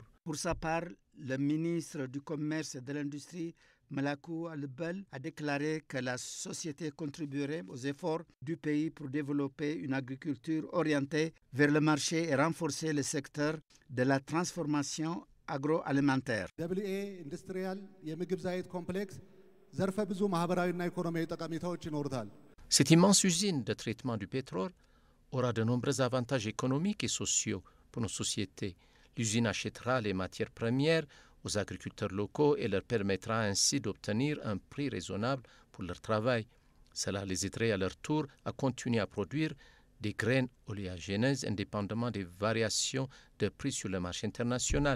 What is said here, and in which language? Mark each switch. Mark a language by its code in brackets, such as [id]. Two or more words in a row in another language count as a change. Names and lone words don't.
[fr] Pour sa part, le ministre du Commerce et de l'Industrie, Malakou Albel, a déclaré que la société contribuerait aux efforts du pays pour développer une agriculture orientée vers le marché et renforcer le secteur de la transformation agroalimentaire. [am] WA ኢንዱስትሪያል የምግብ ዘይት ኮምፕሌክስ ዘርፈ ብዙ ማህበራዊና ኢኮኖሚያዊ ጠቀሜታዎች ይኖሩታል። [fr] Cette immense usine de traitement du pétrole aura de nombreux avantages économiques et sociaux pour nos sociétés. L'usine achètera les matières premières aux agriculteurs locaux et leur permettra ainsi d'obtenir un prix raisonnable pour leur travail. Cela les aiderait à leur tour à continuer à produire des graines oléagineuses indépendamment des variations de prix sur le marché international.